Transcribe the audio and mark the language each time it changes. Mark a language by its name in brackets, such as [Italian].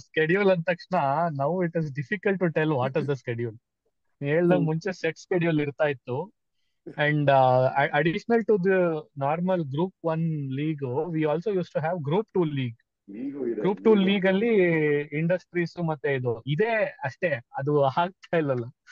[Kannada] Schedule ಅಂದ ತಕ್ಷಣ ನಾವು [English] It is difficult to tell what is the schedule. [Kannada] ಹೇಳ್ದಂಗ್ ಮುಂಚೆ ಸೆಟ್ ಸ್ಕೆಡ್ಯೂಲ್ ಇರ್ತಾ ಇತ್ತು. [English] And additional to the normal Group 1 league, we also used to have Group 2 league. [Kannada] Group 2 league ಅಲ್ಲಿ industries ಮತ್ತೆ ಇದೇ ಅಷ್ಟೇ, ಅದು ಆಗ್ತಾ ಇಲ್ಲಲ್ಲ.